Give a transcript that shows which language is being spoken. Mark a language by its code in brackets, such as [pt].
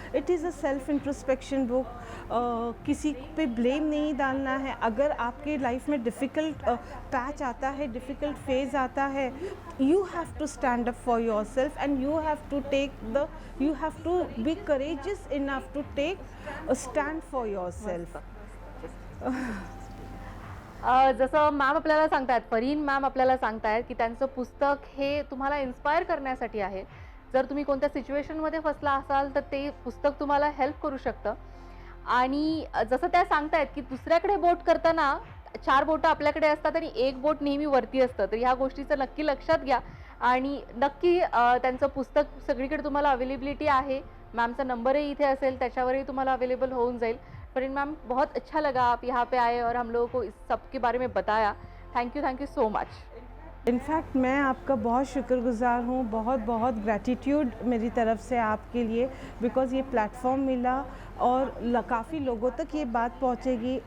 [en] It is a self introspection book. [hi] किसी पे blame नहीं डालना है। अगर आपके लाइफ में डिफ़िकल्ट पैच आता है, डिफ़िकल्ट फेज़ आता है, [en] You have to stand up for yourself and you have to be courageous enough to take stand for yourself. [mr] जसं मॅम आपल्याला सांगतायत, फरहीन मॅम आपल्याला सांगतायत की त्यांचं पुस्तक हे तुम्हाला इन्स्पायर करण्यासाठी आहे। जर तुम्ही कोणत्या सिच्युएशनमध्ये फसला असाल तर ते पुस्तक तुम्हाला हेल्प करू शकतं। आणि जसं त्या सांगतायत की दुसऱ्याकडे बोट करताना 4 बोटं आपल्याकडे असतात आणि 1 बोट नेहमी वरती असतं, तर ह्या गोष्टीचं नक्की लक्षात घ्या आणि नक्की त्यांचं पुस्तक सगळीकडे तुम्हाला अवेलेबिलिटी आहे। मैमचा नंबरही इथे असेल, त्याच्यावरही तुम्हाला अवेलेबल होऊन जाईल। [hi] फरहीन मैम, बहुत अच्छा लगा आप यहाँ पे आए और हम लोगों को इस सब के बारे में बताया। [en] Thank you so much. [hi] In fact मैं आपका बहुत शुक्रगुज़ार हूँ, बहुत बहुत ग्रैटिट्यूड मेरी तरफ से आपके लिए, बिकॉज़ ये प्लेटफॉर्म मिला और काफ़ी लोगों तक ये बात पहुँचेगी।